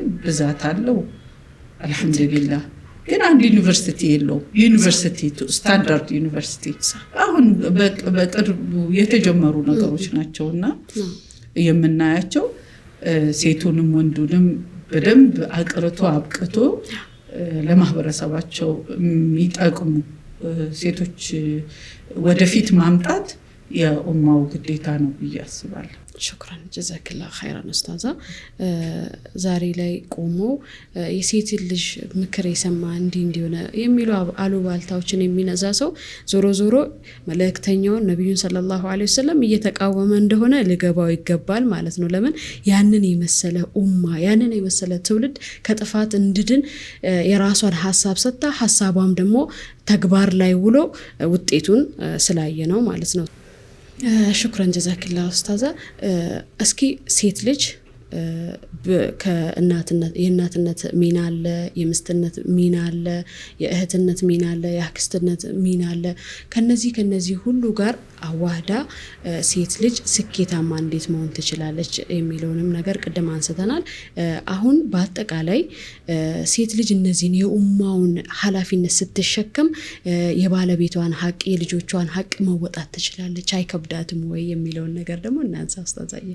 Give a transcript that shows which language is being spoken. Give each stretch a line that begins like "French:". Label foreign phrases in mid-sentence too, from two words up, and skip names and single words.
Amharic: ብዛት አለው አልহামዱሊላህ ግን አንድ ዩኒቨርሲቲ የለው
English: university standard university
Amharic: አሁን በቅርቡ የተጀመሩ ነገሮች ናቸውና የምናያቸው ሴቱንም ወንዱንም በደንብ አቅርቶ አብቅቶ ለማህበረሰባቸው የሚጠቅሙ ሴቶች ወደፊት ማምጣት የኡማው ግዴታ ነው ብያስባለሁ
Arabic: شكرا جزاك الله خيرا استاذه
Amharic: ዛሬ ላይ ቆሞ የሴት ልጅ ምክር የሰማ እንዲሆነ የሚሉ አሉባልታዎችን የሚነዛ ሰው ዞሮ መልእክተኛው ነብዩን
Arabic: صلى الله عليه وسلم
Amharic: እየተቃወመ እንደሆነ ልገባው ይገባል ማለት ነው ለምን ያንን የመሰለ ኡማ ያንን የመሰለ ትውልድ ከጥፋት እንድድን የራሷን ሐሳብ ሰጣ ሐሳቧም ደግሞ ተግባር ላይ ውሎ ውጤቱን ስላየ ነው ማለት ነው
Arabic: شكرا جزاك الله استاذه
Amharic: اسكي ሴት ልጅ የእናትነት ሚና አለ የምስትነት ሚና አለ የእህትነት ሚና አለ የአክስትነት ሚና አለ ከነዚህ ሁሉ ጋር አዋህዳ ሴት ልጅ ስኬታማ እንዴት መሆን ትችላለች የሚለውንም ነገር ቀደም አንስተናል አሁን በአጠቃላይ ሴት ልጅ እነዚህን የኡማውን ኃላፊነት ስትሸከም የባለቤቷን ሀቅ የልጆቿን ሀቅ መወጣት ትችላለች አይከብዳትም ወይ የሚለውን ነገር ደግሞ እናንሳ አስተዛየ